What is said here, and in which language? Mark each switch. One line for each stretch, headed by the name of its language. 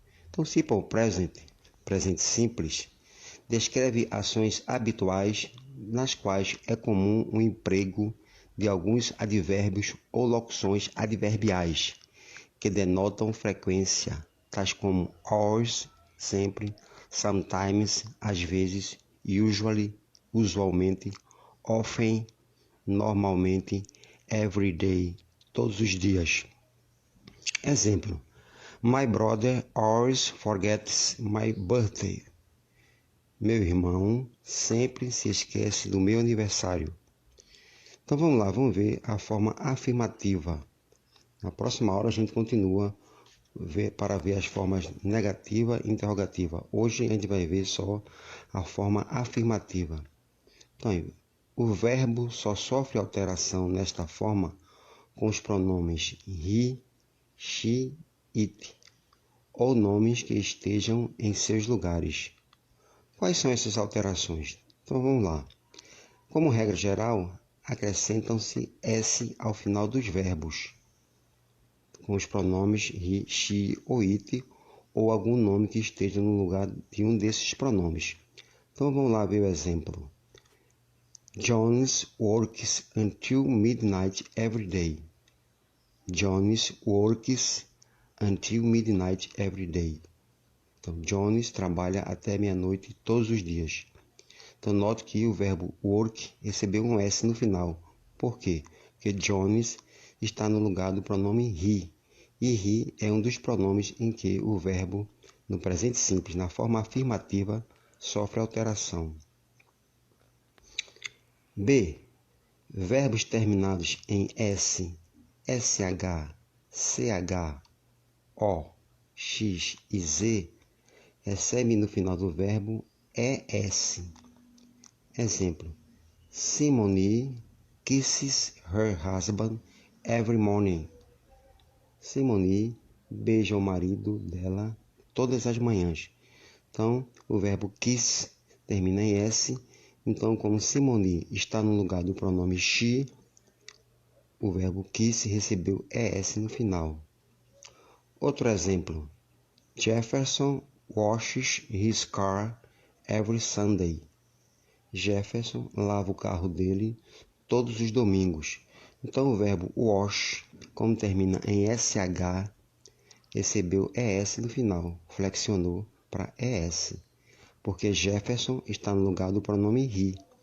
Portuguese: Então, Simple Present, presente simples, descreve ações habituais nas quais é comum o emprego de alguns advérbios ou locuções adverbiais que denotam frequência, tais como
English: always,
Portuguese: sempre,
English: sometimes,
Portuguese: às vezes,
English: usually,
Portuguese: usualmente,
English: often,
Portuguese: normalmente,
English: every day,
Portuguese: todos os dias.
English: Exemplo: My brother always forgets my birthday.
Portuguese: Meu irmão sempre se esquece do meu aniversário. Então vamos lá, vamos ver a forma afirmativa. Na próxima aula a gente continua para ver as formas negativa e interrogativa. Hoje a gente vai ver só a forma afirmativa. Então, o verbo só sofre alteração nesta forma com os pronomes he, she, it, ou nomes que estejam em seus lugares. Quais são essas alterações? Então vamos lá. Como regra geral, acrescentam-se S ao final dos verbos, com os pronomes he, she ou it, ou algum nome que esteja no lugar de um desses pronomes. Então vamos lá ver o exemplo.
English: Jones works until midnight every day. Jones works until midnight every day.
Portuguese: Então, Jones trabalha até meia-noite todos os dias. Então, note que o verbo work recebeu um S no final. Por quê? Porque Jones está no lugar do pronome he. E he é um dos pronomes em que o verbo, no presente simples, na forma afirmativa, sofre alteração. B. Verbos terminados em S, SH, CH, O, X e Z recebem no final do verbo ES.
English: Exemplo: Simone kisses her husband every morning.
Portuguese: Simone beija o marido dela todas as manhãs. Então, o verbo kiss termina em S. Então, como Simone está no lugar do pronome she, o verbo kiss recebeu ES no final. Outro exemplo:
English: Jefferson washes his car every Sunday.
Portuguese: Jefferson lava o carro dele todos os domingos. Então, o verbo wash, como termina em SH, recebeu ES no final, flexionou para ES, porque Jefferson está no lugar do pronome he.